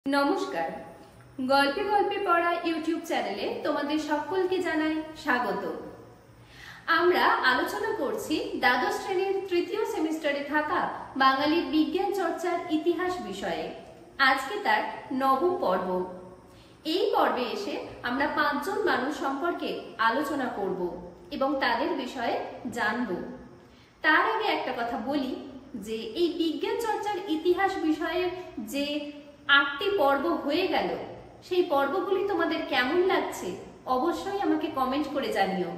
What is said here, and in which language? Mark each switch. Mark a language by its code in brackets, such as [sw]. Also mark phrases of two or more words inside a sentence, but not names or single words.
[bn] নমস্কার গল্পে গল্পে পড়া ইউটিউব চ্যানেলে তোমাদের সকলকে জানাই স্বাগত। আমরা আলোচনা করছি দ্বাদশ শ্রেণীর তৃতীয় সেমিস্টারে থাকা বাঙালির বিজ্ঞান চর্চার ইতিহাস বিষয়ে। আজকে তার নবম পর্ব। এই পর্বে এসে আমরা পাঁচজন মানুষ সম্পর্কে আলোচনা করব এবং তাদের বিষয়ে জানব। তার আগে একটা কথা বলি যে এই বিজ্ঞান চর্চার ইতিহাস বিষয়ে যে ৮টি পর্ব হয়ে গেল সেই পর্বগুলি তোমাদের কেমন লাগছে অবশ্যই আমাকে কমেন্ট করে জানিও।